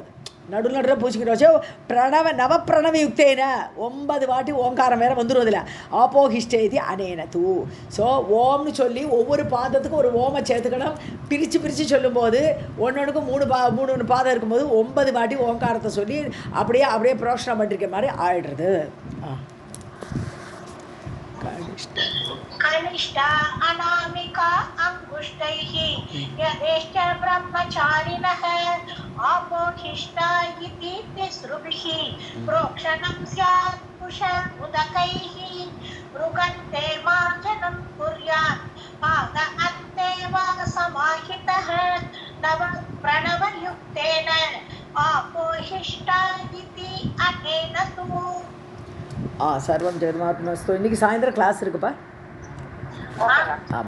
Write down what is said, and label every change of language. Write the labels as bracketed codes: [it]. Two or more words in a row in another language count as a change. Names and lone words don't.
[ta] நடுவில் பூச்சிக்கிட்டு வச்சு [sa] नवप्रणव युक्तेन [ta] 9 வாட்டி ஓங்காரம் வேறு வந்துடும். அதில் [sa] आपोहिष्टेति अनेन तु. [ta] ஸோ ஓம்னு சொல்லி ஒவ்வொரு பாதத்துக்கும் ஒரு ஓமை சேர்த்துக்கணும். பிரித்து சொல்லும்போது ஒன்றுக்கும் 3 பாதம் இருக்கும்போது 9 வாட்டி ஓங்காரத்தை சொல்லி அப்படியே புரோஷனம் பண்ணிருக்க மாதிரி ஆயிடுறது. [sa] कनिष्ठा अनामिका अंगुष्ठैः यदेश्च ब्रह्मचारिणः आपोहिष्टा इति तिसृभिः प्रोक्षणं स्यात् कुश उदकैः रुगन्ते मार्जनं कुर्यात् पाद अन्ते वा समाहितः नव प्रणवयुक्तेन आपोहिष्टा इति अनेन तु. सर्वं जगन्मात्मस्तु. [ta] இன்னைக்கு சாயந்தரம் கிளாஸ் இருக்குப்பா.